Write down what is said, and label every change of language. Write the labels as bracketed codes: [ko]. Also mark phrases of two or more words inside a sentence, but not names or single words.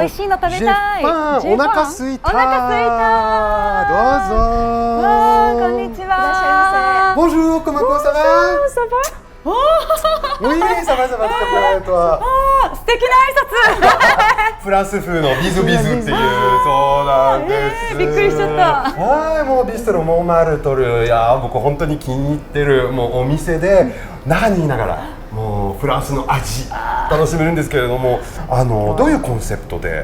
[ja] 美味しいの食べたい。お腹すいた。お腹すいた。どうぞ。こんにちは。 [fr] Bonjour, comment ça va? Oui, ça va, très bien, toi. [ja] 素敵な挨拶。フランス風のビズビズっていう、そうなんです。びっくりしちゃった。はい、もうビストロモンマルトル、いや僕本当に気に入ってるもうお店で、中にいながらもうフランスの味楽しめるんですけれども、どういうコンセプトで？